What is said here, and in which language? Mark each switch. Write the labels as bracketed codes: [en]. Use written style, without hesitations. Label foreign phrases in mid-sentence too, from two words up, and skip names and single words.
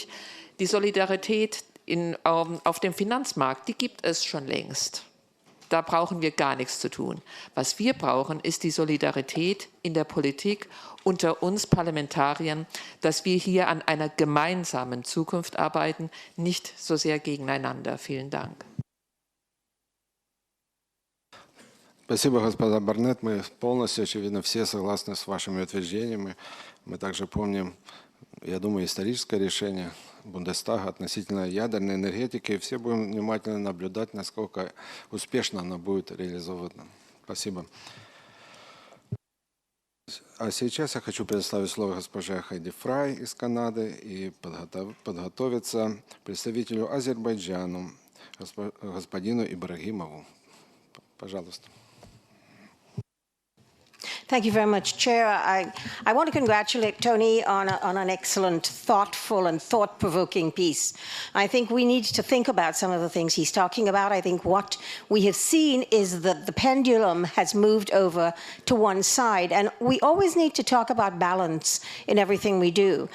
[de] Die Solidarität auf dem Finanzmarkt, die gibt es schon längst. Da brauchen wir gar nichts zu tun. Was wir brauchen, ist die Solidarität in der Politik unter uns Parlamentariern, dass wir hier an einer gemeinsamen Zukunft arbeiten, nicht so sehr gegeneinander. Vielen Dank. [ru] Спасибо, господа Барнетт. Мы полностью, очевидно, все согласны с вашими утверждениями. Мы также помним, я думаю, историческое решение Бундестага относительно ядерной энергетики. И все будем внимательно наблюдать, насколько успешно она будет реализована. Спасибо. А сейчас я хочу предоставить слово госпоже Хайди Фрай из Канады и подготовиться представителю Азербайджану, господину Ибрагимову. Пожалуйста. [en] Thank you very much, Chair. I want to congratulate Tony on an excellent, thoughtful and thought-provoking piece. I think we need to think about some of the things he's talking about. I think what we have seen is that the pendulum has moved over to one side, and we always need to talk about balance in everything we do.